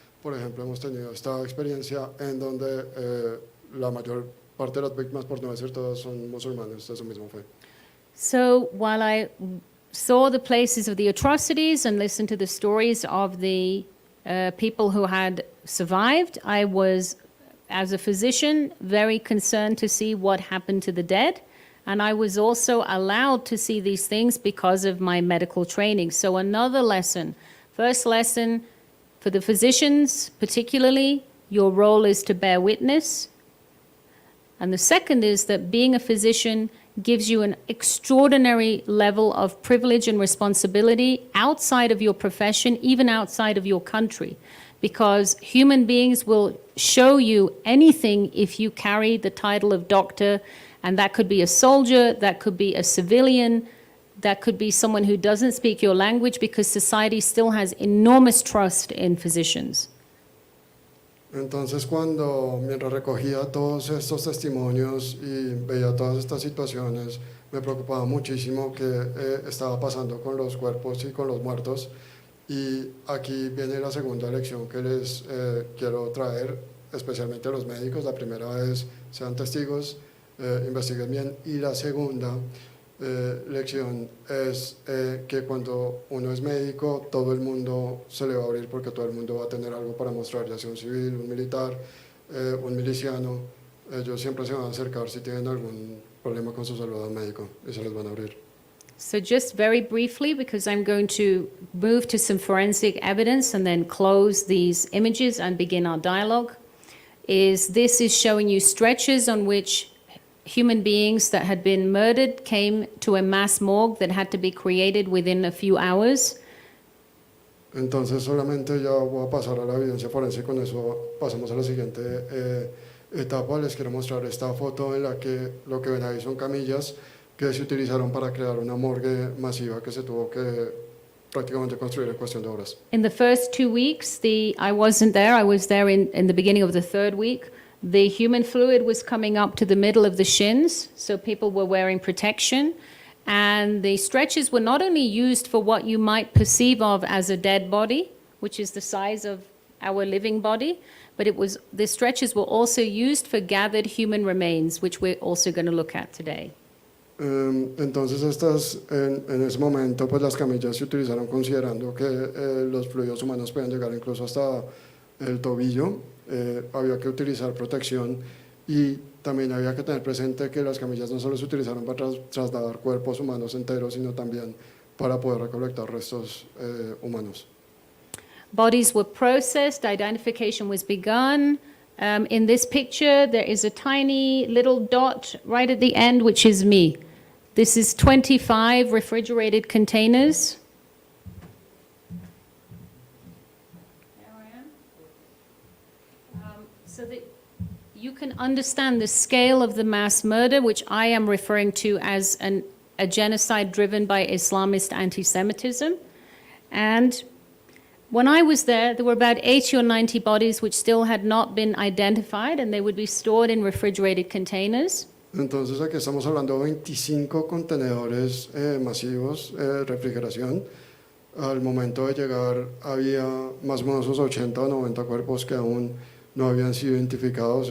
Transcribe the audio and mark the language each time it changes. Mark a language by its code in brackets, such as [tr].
[es] Por ejemplo, hemos tenido esta experiencia en donde la mayor parte de las víctimas, por no decir todas, son musulmanes de su misma fe. [en] So while I saw the places of the atrocities and listened to the stories of the people who had survived, I was, as a physician, very concerned to see what happened to the dead. And I was also allowed to see these things because of my medical training. So another lesson, first lesson, for the physicians particularly, your role is to bear witness. And the second is that being a physician gives you an extraordinary level of privilege and responsibility outside of your profession, even outside of your country, because human beings will show you anything if you carry the title of doctor, and that could be a soldier, that could be a civilian, that could be someone who doesn't speak your language, because society still has enormous trust in physicians. [es] Entonces, mientras recogía todos estos testimonios y veía todas estas situaciones, me preocupaba muchísimo qué estaba pasando con los cuerpos y con los muertos. Y aquí viene la segunda lección que les quiero traer, especialmente a los médicos. La primera es, sean testigos, investiguen bien. Y la segunda lección es que cuando uno es médico, todo el mundo se le va a abrir, porque todo el mundo va a tener algo para mostrar, ya sea un civil, un militar, un miliciano. Ellos siempre se van a acercar si tienen algún problema con su salud al médico y se les van a abrir. [en] So just very briefly, because I'm going to move to some forensic evidence and then close these images and begin our dialogue, this is showing you stretchers on which human beings that had been murdered came to a mass morgue that had to be created within a few hours. [es] Entonces solamente ya voy a pasar a la evidencia forense, con eso pasamos a la siguiente etapa. Les quiero mostrar esta foto en la que lo que ven ahí son camillas que se utilizaron para crear una morgue masiva que se tuvo que prácticamente construir en cuestión de horas. [en] In the first 2 weeks, I wasn't there, I was there in the beginning of the third week. The human fluid was coming up to the middle of the shins, so people were wearing protection. And the stretchers were not only used for what you might perceive of as a dead body, which is the size of our living body, but the stretchers were also used for gathered human remains, which we're also going to look at today. [es] Entonces en ese momento pues las camillas se utilizaron considerando que los fluidos humanos pueden llegar incluso hasta el tobillo. Había que utilizar protección y también había que tener presente que las camillas no solo se utilizaron para trasladar cuerpos humanos enteros, sino también para poder recolectar restos humanos. [en] Bodies were processed, identification was begun. In this picture, there is a tiny little dot right at the end, which is me. This is 25 refrigerated containers. There I am. So that you can understand the scale of the mass murder, which I am referring to as a genocide driven by Islamist anti-Semitism. And When I was there were about 80 or 90 bodies which still had not been identified, and they would be stored in refrigerated containers. [es] Entonces aquí estamos hablando de 25 contenedores masivos de refrigeración. Al momento de llegar había más o menos unos 80 o 90 cuerpos que aún no habían sido identificados.